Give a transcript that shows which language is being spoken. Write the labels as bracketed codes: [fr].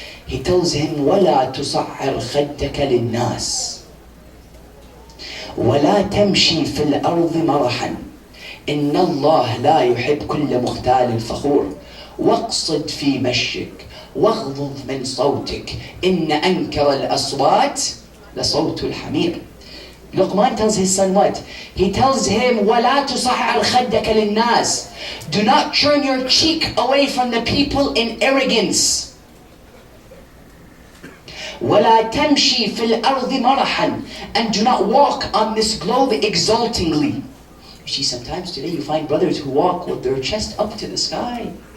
[en] He tells him, [ar] وَلَا تُصَعِّرْ خَدَّكَ لِلنَّاسِ وَلَا تَمْشِي فِي الْأَرْضِ مَرَحًا إِنَّ اللَّهَ لَا يُحِبْ كُلَّ مُخْتَالٍ فَخُورٍ وَاقْصِدْ فِي مَشِّكَ وَاغْضُضْ مِنْ صَوْتِكَ إِنَّ أَنْكَرَ الْأَصْوَاتِ لَصَوْتُ الْحَمِيرِ. [en] Luqman tells his son what? He tells him, [ar] وَلَا تُصَعِّرْ خَدَّكَ لِلنَّاسِ. [en] Do not turn your cheek away from the people in arrogance. [ar] وَلَا تَمْشِي فِي الْأَرْضِ مَرَحًا. [en] And do not walk on this globe exultingly. You see, sometimes today you find brothers who walk with their chest up to the sky.